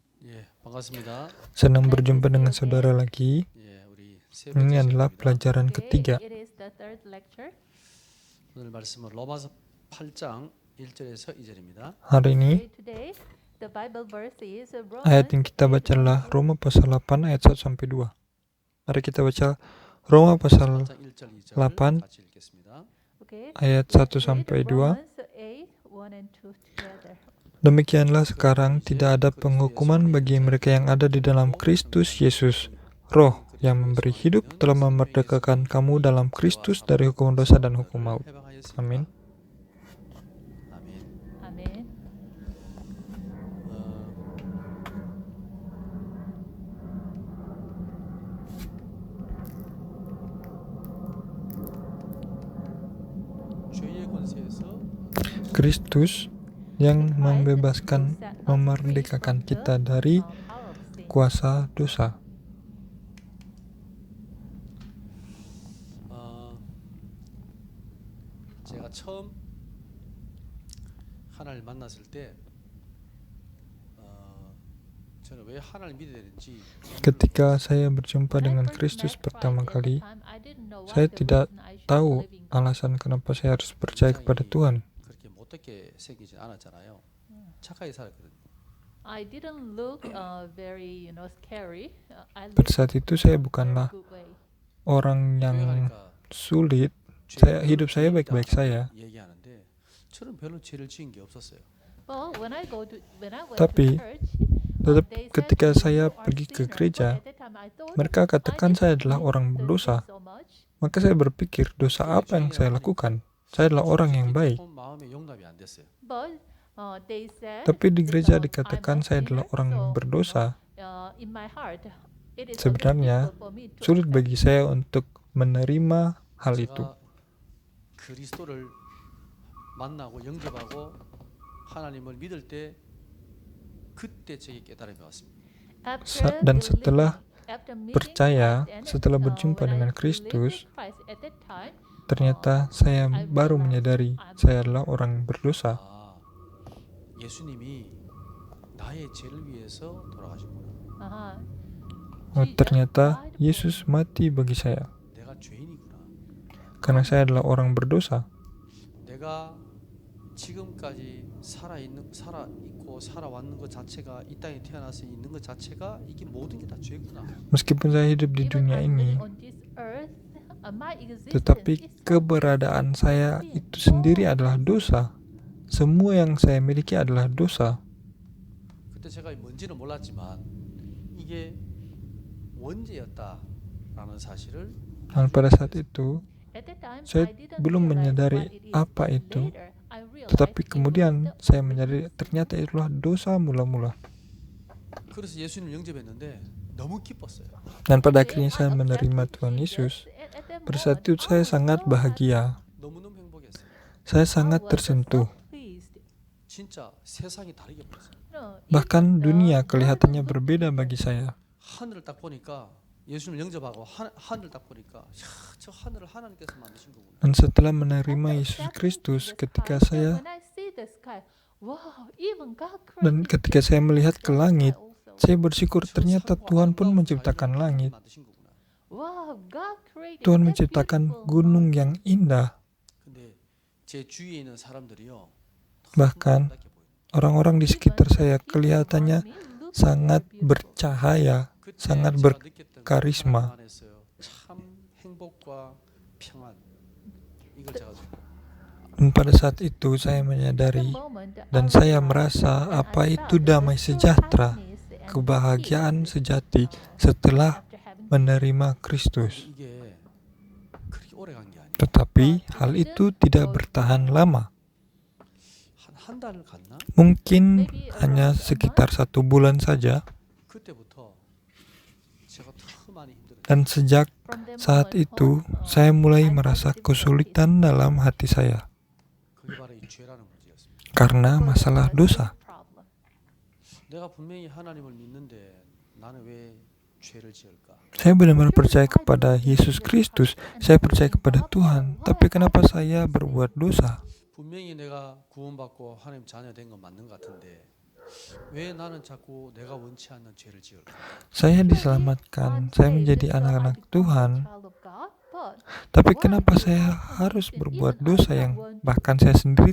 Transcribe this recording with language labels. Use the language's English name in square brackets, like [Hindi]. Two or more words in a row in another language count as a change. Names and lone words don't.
[Korean] 예, 반갑습니다. [Indonesian] Senang berjumpa dengan saudara lagi. [Korean] 예, 우리 세 [Indonesian] Ini [Korean] 번째 [Indonesian] adalah [Korean] 시간입니다. [Indonesian] pelajaran ketiga. [English] It is the third lecture. [Korean] 오늘 말씀은 로마서 8장 1절에서 2절입니다. [Indonesian] Hari ini [English] Today, the Bible verse is [Indonesian] ayat yang [English] Romans [Indonesian] kita baca adalah Roma pasal 8 ayat 1 sampai 2. Mari kita baca Roma pasal [Korean] 8장 1절 2절 8 같이 읽겠습니다. [English] Okay. [Indonesian] ayat 1 sampai 2. [English] Romans 8, 1 and 2 together. [Indonesian] Demikianlah sekarang tidak ada penghukuman bagi mereka yang ada di dalam Kristus Yesus. Roh yang memberi hidup telah memerdekakan kamu dalam Kristus dari hukuman dosa dan hukum maut. Amin. [Korean] 아멘. [English] Amen. [Korean] 죄의 권세에서 [Indonesian] Kristus yang membebaskan, memerdekakan kita dari kuasa dosa. [Korean] 제가 처음 하나님을 만났을 때 저는 왜 하나님을 믿어야 되는지 [Indonesian] Ketika saya berjumpa dengan Kristus pertama kali, saya tidak tahu alasan kenapa saya harus percaya kepada Tuhan. [Korean] 그렇게 못되게 생기지 않았잖아요. 착하게 살았거든요. [English] I didn't look very, scary. I [Indonesian] Pada saat itu saya bukanlah [English] good way. [Indonesian] orang yang [Korean] 교회가니까 [Indonesian] sulit. Hidup saya baik-baik saja. [Korean] 얘기하는데 저는 별로 죄를 지은 게 없었어요. [English] Well, when I went [Indonesian] Tapi, [English] to church, [Indonesian] Tetap [English] they said [Indonesian] ketika [English] you [Indonesian] saya [English] are [Indonesian] pergi ke [English] sinner. [Indonesian] gereja, [English] But at that time I thought, [Indonesian] mereka katakan [English] I [Indonesian] saya [English] didn't [Indonesian] adalah orang [English] deserve [Indonesian] berdosa. [English] so much. [Indonesian] Maka saya berpikir, dosa apa yang saya lakukan? Saya adalah orang yang baik. [Korean] 마음에 용납이 안 됐어요. [English] But they said, [Indonesian] Tapi di gereja [English] I'm [Indonesian] dikatakan [English] a [Indonesian] saya adalah [English] sinner, [Indonesian] orang [English] so, [Indonesian] berdosa. [English] in my heart, it is a little [Indonesian] Sebenarnya, [English] difficult for me to [Indonesian] sulit [English] accept. [Indonesian] bagi saya untuk menerima hal itu. [Korean] 제가 그리스도를 만나고 영접하고 하나님을 믿을 때 그때 제게 깨달음이 왔습니다. [English] After [Indonesian] Dan [English] believing, [Indonesian] setelah [English] after meeting [Indonesian] percaya, [English] Christ and, [Indonesian] setelah berjumpa [English] when I [Indonesian] dengan [English] believed [Indonesian] Kristus, [English] in Christ at that time, [Indonesian] ternyata saya baru menyadari saya adalah orang berdosa. [Korean] 아, 예수님이 나의 죄를 위해서 돌아가셨구나. [Indonesian] Ternyata Yesus mati bagi saya. [Korean] 내가 죄인이구나. [Indonesian] Karena saya adalah orang berdosa. [Korean] 내가 지금까지 살아있고 살아왔는 것 자체가 이 땅에 태어나서 있는 것 자체가 이게 모든 게 다 죄구나. [Indonesian] Meskipun saya hidup di [English] even [Indonesian] dunia [English] I'm [Indonesian] ini, [English] living on this earth, my existence [Indonesian] tetapi [English] is [Indonesian] keberadaan saya itu sendiri adalah dosa. Semua yang saya miliki adalah dosa. [Korean] 그때 제가 뭔지는 몰랐지만 이게 원죄였다라는 사실을 [Indonesian] Dan pada saat itu, [English] At that time, [Indonesian] saya [English] I didn't [Indonesian] belum [English] realize [Indonesian] menyadari [English] what it is. [Indonesian] apa itu. [English] Later, I realized [Indonesian] Tetapi [English] it [Indonesian] kemudian [English] was the [Indonesian] saya menyadari ternyata itulah dosa mula-mula. [Korean] 그래서 예수님을 영접했는데 너무 기뻤어요. [Indonesian] Dan pada akhirnya saya menerima Tuhan Yesus. Pada saat itu saya sangat bahagia. [Korean] 너무너무 행복했어요. [Indonesian] Saya sangat tersentuh. [Korean] 진짜 세상이 다르게 보였어요. [Indonesian] Bahkan dunia kelihatannya berbeda bagi saya. [Korean] 하늘을 딱 보니까 예수님을 영접하고 하늘을 딱 보니까 야, 저 하늘을 하나님께서 만드신 거구나. [Indonesian] Dan setelah menerima Yesus Kristus, ketika saya melihat ke langit, saya bersyukur ternyata Tuhan pun menciptakan langit. Tuhan menciptakan gunung yang indah. [Korean] 근데 제 주위에 있는 사람들이요. [Indonesian] Bahkan orang-orang di sekitar saya kelihatannya sangat bercahaya, sangat berkarisma. [Korean] 참 행복과 평안. 이걸 제가 [Indonesian] Dan pada saat itu saya menyadari dan saya merasa apa itu damai sejahtera, kebahagiaan sejati setelah menerima Kristus. [Korean] 이게 그렇게 오래 간 게 아니에요. [Indonesian] Tetapi hal itu tidak bertahan lama. [Korean] 한 달을 갔나? [Indonesian] Mungkin hanya sekitar 1 bulan saja. [Korean] 그때부터 제가 더 많이 힘들어요. [Indonesian] Dan sejak saat itu saya mulai merasa kesulitan dalam hati saya [Korean] 그게 바로 이 죄라는 문제였습니다. [Indonesian] karena masalah dosa. [Korean] 내가 분명히 하나님을 믿는데 나는 왜 죄를 지을까? [Indonesian] Saya benar-benar percaya kepada Yesus Kristus. Saya percaya kepada Tuhan. Tapi kenapa saya berbuat dosa? [Korean] 분명히 내가 구원받고 하나님 자녀 된 건 맞는 것 같은데 왜 나는 자꾸 내가 원치 않는 죄를 지을까? [Indonesian] Saya diselamatkan, saya menjadi anak-anak Tuhan, tapi kenapa saya harus berbuat dosa yang bahkan saya sendiri